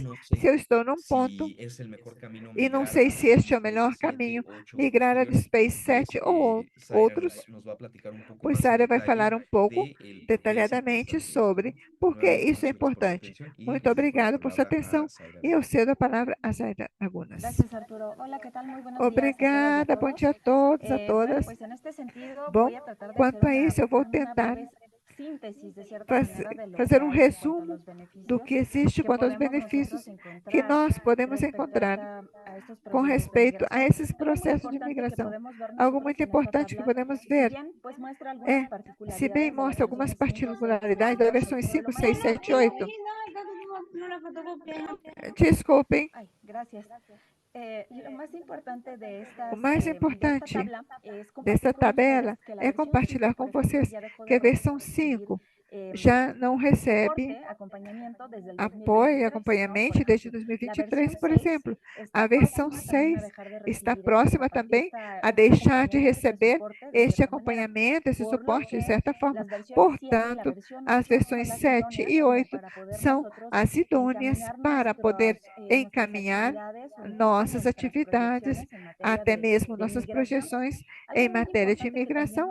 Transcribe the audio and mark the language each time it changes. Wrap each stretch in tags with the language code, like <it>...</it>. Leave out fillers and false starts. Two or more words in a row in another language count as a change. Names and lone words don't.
<pt>Se eu estou num ponto e não sei se este é o melhor caminho, migrar a DSpace 7 ou outros, pois Sara vai falar um pouco detalhadamente sobre por que isso é importante. Muito obrigado por sua atenção e eu cedo a palavra a Zaira Lagunas.</pt> <es>Gracias, Arturo. Hola, ¿qué tal? Muy buenos días a todas y a</es> <pt>Obrigada, bom dia a todos, a todas.</pt> <es>Pues en este sentido,</es> <pt>Bom,</pt> <es>voy a tratar de</es> <pt>quanto</pt> <es>hacer</es> <pt>a isso, eu vou</pt> <es>una</es> <pt>tentar</pt> <es>breve síntesis, de cierta manera, de lo</es> <pt>fazer</pt> <es>que</es> <pt>um</pt> <es>hay en cuanto a</es> <pt>resumo</pt> <es>los</es> <pt>do que</pt> <es>beneficios</es> <pt>existe</pt> <es>que</es> <pt>quanto aos</pt> <es>podemos</es> <pt>benefícios</pt> <es>nosotros</es> <pt>que</pt> <es>encontrar</es> <pt>nós podemos</pt> <es>respecto a</es> <pt>encontrar</pt> <es>estos</es> <pt>com</pt> <es>procesos de</es> <pt>respeito a</pt> <es>migración.</es> <pt>esses</pt> <es>Algo muy</es> <pt>processos de</pt> <es>importante que</es> <pt>migração.</pt> <es>podemos ver</es> <pt>Algo</pt> <es>nosotros</es> <pt>muito</pt> <es>en esta</es> <pt>importante que</pt> <es>tabla,</es> <pt>podemos</pt> <es>si</es> <pt>ver</pt> <es>bien pues muestra algunas</es> <pt>se bem</pt> <es>particularidades de</es> <pt>mostra</pt> <es>las</es> <pt>algumas</pt> <es>versiones 5, 6,</es> <pt>particularidades</pt> <es>7,</es> <pt>das versões 5,</pt> <es>pero lo</es> <pt>6,</pt> <es>más</es> <pt>7 e 8.</pt> <es>importante...</es> <pt>Desculpem,</pt> <es>Ay, gracias. Lo más importante de</es> <pt>o mais</pt> <es>esta</es> <pt>importante</pt> <es>tabla es</es> <pt>dessa</pt> <es>compartir con</es> <pt>tabela</pt> <es>ustedes que la</es> <pt>é</pt> <es>versión</es> <pt>compartilhar</pt> <es>5,</es> <pt>com</pt> <es>por ejemplo,</es> <pt>vocês</pt> <es>ya dejó</es> <pt>que a</pt> <es>de</es> <pt>versão</pt> <es>recibir</es> <pt>5 já não recebe</pt> <es>soporte, acompañamiento desde el</es> <pt>apoio e</pt> <es>2023, ¿no? Por</es> <pt>acompanhamento desde</pt> <es>ejemplo, la</es> <pt>2023,</pt> <es>versión</es> <pt>por</pt> <es>6</es> <pt>exemplo.</pt> <es>está</es> <pt>A versão</pt> <es>próxima también a</es> <pt>6</pt> <es>dejar de</es> <pt>está</pt> <es>recibir</es> <pt>próxima também a deixar de receber este acompanhamento, esse suporte, de certa forma. Portanto, as versões 7 e 8 são as idôneas para poder encaminhar nossas atividades, até mesmo nossas projeções em matéria de imigração.</pt>